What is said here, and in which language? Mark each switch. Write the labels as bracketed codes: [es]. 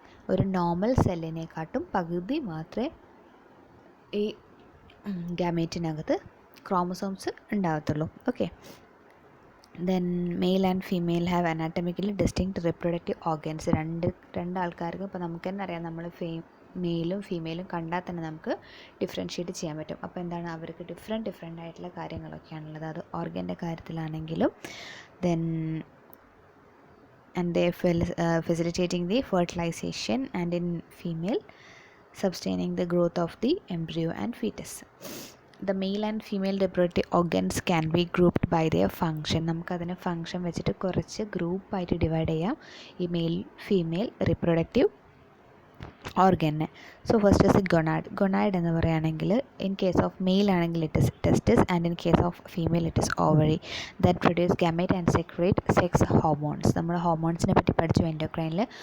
[ml] ഒരു നോർമൽ സെല്ലിനെക്കാട്ടും പകുതി മാത്രമേ ഈ ഗാമേറ്റിനകത്ത് chromosomes ഉണ്ടാകത്തുള്ളൂ. [en] Okay, then male and female have anatomically distinct reproductive organs. [ml] രണ്ട് ആൾക്കാർക്ക് ഇപ്പോൾ നമുക്ക് തന്നെ അറിയാം, നമ്മൾ മെയിലും ഫീമെയിലും കണ്ടാൽ തന്നെ നമുക്ക് ഡിഫറൻഷ്യേറ്റ് ചെയ്യാൻ പറ്റും. അപ്പോൾ എന്താണ്, അവർക്ക് ഡിഫറെൻ്റ് ആയിട്ടുള്ള കാര്യങ്ങളൊക്കെയാണുള്ളത്. അത് ഓർഗൻ്റെ കാര്യത്തിലാണെങ്കിലും [en] Then and they facilitating the fertilization, and in female sustaining the growth of the embryo and fetus. The male and female reproductive organs can be grouped by their function. [ml] നമുക്കതിനെ function വെച്ചിട്ട് കുറച്ച് ഗ്രൂപ്പായിട്ട് divide ചെയ്യാം ഈ male female reproductive ഓർഗനെ. [en] so first is gonad [ml] എന്ന് പറയുകയാണെങ്കിൽ [en] In case of male ആണെങ്കിൽ it is testis, and in case of female it is ovary. That produce gamete and secrete sex hormones. [ml] നമ്മൾ ഹോർമോൺസിനെ പറ്റി പഠിച്ചു എൻഡോക്രൈനിൽ.